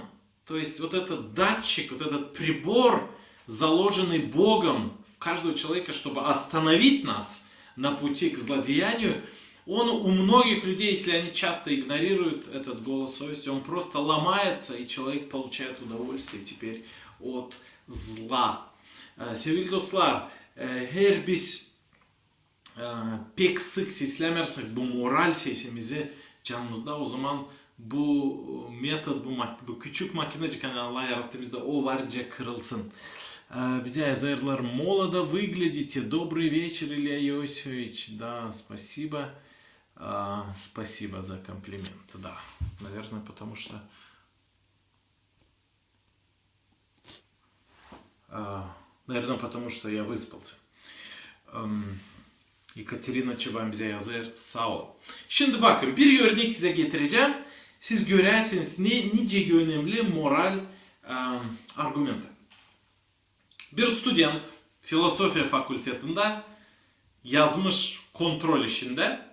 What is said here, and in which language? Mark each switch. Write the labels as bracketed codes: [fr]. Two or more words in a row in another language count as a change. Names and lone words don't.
[ru] То есть вот этот датчик, вот этот прибор, заложенный Богом в каждого человека, чтобы остановить нас на пути к злодеянию, он у многих людей, если они часто игнорируют этот голос совести, он просто ломается, и человек получает удовольствие теперь от zla. [gag] Sevgili dostlar, her biz pek sık seslemersek bu moral sesimizi canımızda, o zaman bu metod, bu küçük makinecik hani Allah yarattı bizde, o varca kırılsın. Bize yazarlar, [ru] молодо выглядите, добрый вечер, Илья Иосифович. Да, спасибо. Спасибо за комплимент. Да, наверное, потому что я выспался. [gag] Екатерina Çaban bize yazar. Sağ ol. Şimdi bakın, bir örnek size getireceğim. Siz görersiniz nice önemli moral argümanlar. Bir student filosofiya fakültetinde yazmış kontrol işinde.